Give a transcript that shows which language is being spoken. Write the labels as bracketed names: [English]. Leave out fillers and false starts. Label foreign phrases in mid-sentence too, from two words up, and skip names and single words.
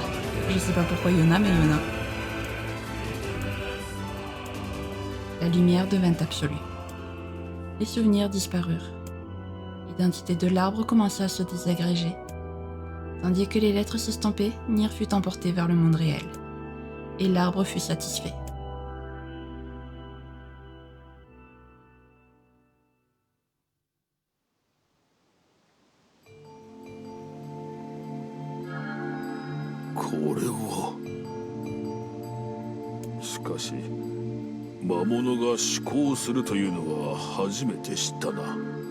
[French] Je sais pas pourquoi Yona, mais Yona. La lumière devint absolue. Les souvenirs disparurent. L'identité de l'arbre commença à se désagréger. Tandis que les lettres s'estampaient, Nier fut emporté vers le monde réel. Et l'arbre fut satisfait. [Japanese] しかし魔物が思考するというのは初めて知ったな。